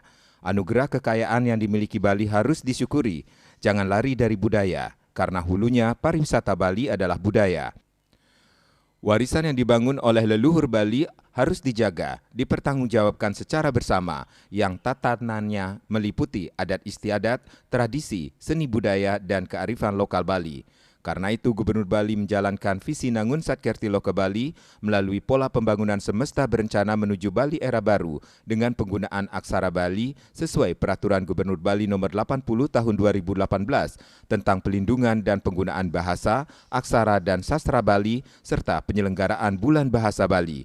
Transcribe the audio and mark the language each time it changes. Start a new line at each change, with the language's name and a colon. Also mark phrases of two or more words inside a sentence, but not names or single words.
Indonesian: Anugerah kekayaan yang dimiliki Bali harus disyukuri. Jangan lari dari budaya, karena hulunya pariwisata Bali adalah budaya. Warisan yang dibangun oleh leluhur Bali harus dijaga, dipertanggungjawabkan secara bersama, yang tatanannya meliputi adat istiadat, tradisi, seni budaya, dan kearifan lokal Bali. Karena itu, Gubernur Bali menjalankan visi Nangun Satkertilo ke Bali melalui pola pembangunan semesta berencana menuju Bali era baru dengan penggunaan aksara Bali sesuai Peraturan Gubernur Bali Nomor 80 Tahun 2018 tentang pelindungan dan penggunaan bahasa, aksara dan sastra Bali serta penyelenggaraan Bulan Bahasa Bali.